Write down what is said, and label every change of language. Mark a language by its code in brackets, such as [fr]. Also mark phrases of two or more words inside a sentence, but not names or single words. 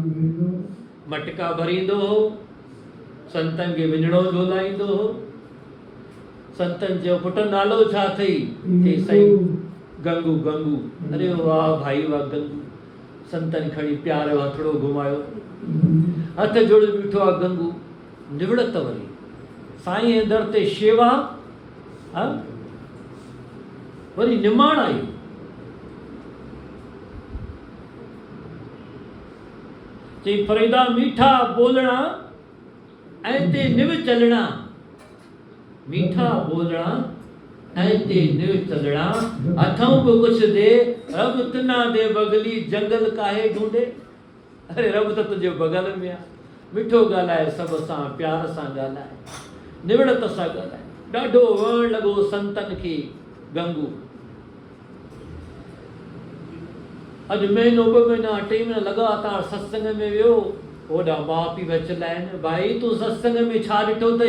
[sd] मटका भरींदो हो, संतन खे विञणो झोलाईंदो हो। संतन जो पुट नालो छा अथई? चई साईं गंगू। गंगू। अरे वाह भाई वाह गंगू। संतन खणी प्यार जो हथड़ो घुमायो, हथ जोड़े बीठो आहे गंगू। निवड़त वरी साईं जे दर ते शेवा, वरी निमाण आई। [pa] ਚਈ ਫ਼ਰੀਦਾ ਮਿੱਠਾ ਬੋਲਣਾ ਐਂ ਤੇ ਨਿਵ ਚੱਲਣਾ, ਮਿੱਠਾ ਬੋਲਣਾ ਐਂ ਤੇ ਨਿਵ ਚੱਲਣਾ, ਹੱਥੋਂ ਕੁਝ ਦੇ ਰੱਬ ਤੈਨਾ ਦੇ ਬਗ਼ਲੀ ਜੰਗਲ ਕਾਹੇ ਢੂੰਢੇ। [hi] अरे रब तो तुझे बगल में आ, [sd] मिठो ॻाल्हाए सब सां प्यार सां ॻाल्हाए, निवड़त सां ॻाल्हाए। ॾाढो वण लॻो संतन खे गंगू। अॼु महीनो ॿ महीना 2 महीना लगातार सत्संग में वियो। होॾा माउ पीउ चिल्लाइनि, भाई तूं सत्संग में छा ॾिठो अथई?